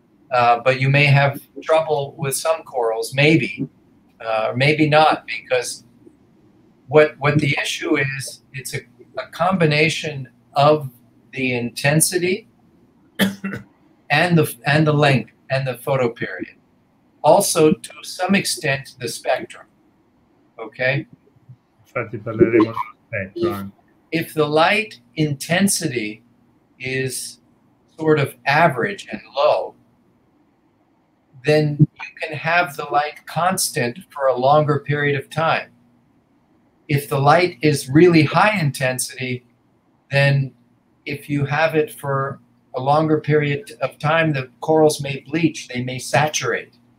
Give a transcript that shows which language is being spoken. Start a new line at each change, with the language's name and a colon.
English: But you may have trouble with some corals, maybe, maybe not, because what the issue is, it's a combination of the intensity and the length and the photo period. Also, to some extent, the spectrum. Okay?
Italian: Infatti parleremo dello spettro.
English: If the light intensity is sort of average and low, then you can have the light constant for a longer period of time. If the light is really high intensity, then if you have it for a longer period of time, the corals may bleach, they may saturate.